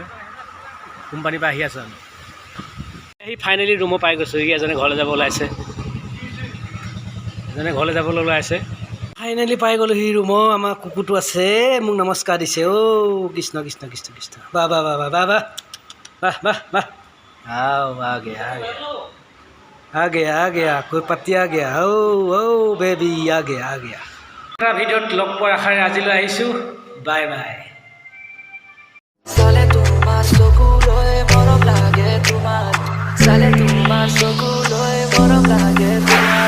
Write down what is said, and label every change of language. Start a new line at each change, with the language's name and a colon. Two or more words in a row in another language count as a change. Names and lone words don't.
Assamese: কোম্পানীৰ পৰা আহি আছোঁ আমি। সেই ফাইনেলি ৰুমত পাই গৈছোঁ। এজনে ঘৰলৈ যাব ওলাইছে, ফাইনেলি পাই গ'লোঁ সি ৰুমৰ। আমাৰ কুকুৰটো আছে, মোক নমস্কাৰ দিছে। অ' কৃষ্ণ কৃষ্ণ কৃষ্ণ কৃষ্ণ, বাহ বাহ বাহ বাহ বাহ বাহ বাহ বাহ।
Hindi: आओ आ गया कोई पत्ती आ गया ओ बेबी आ गया
Assamese: ভিডিঅ'ত লগ পোৱাৰ আশাৰে আজিলৈ আহিছোঁ বাই বাই Sale তোমার চকুলৈ মৰম লাগে তোমাক Sale তোমার চকুলৈ মৰম লাগে